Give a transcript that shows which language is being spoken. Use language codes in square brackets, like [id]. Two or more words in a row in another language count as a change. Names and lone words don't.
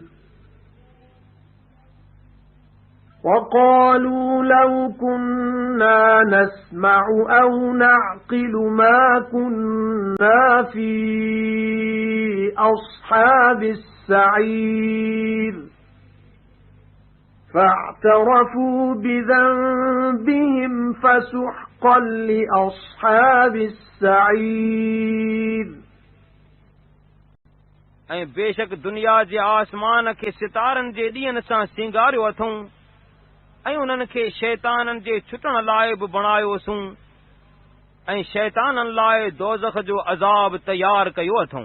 [ar] وَقَالُوا لَوْ كُنَّا نَسْمَعُ أَوْ نَعْقِلُ مَا كُنَّا فِي أَصْحَابِ السَّعِيرِ فَاعْتَرَفُوا بِذَنبِهِمْ فَسُحْقًا لِأَصْحَابِ السَّعِيرِ. [sd] ऐं बेशक दुनिया जे आसमान खे सितारनि जे ॾींहनि सां सिंगारियो अथऊं ऐं उन्हनि खे शैताननि जे छुटण लाइ बि बणायोसूं ऐं शैताननि लाइ दोज़ख जो अज़ाब तयार कयो अथऊं।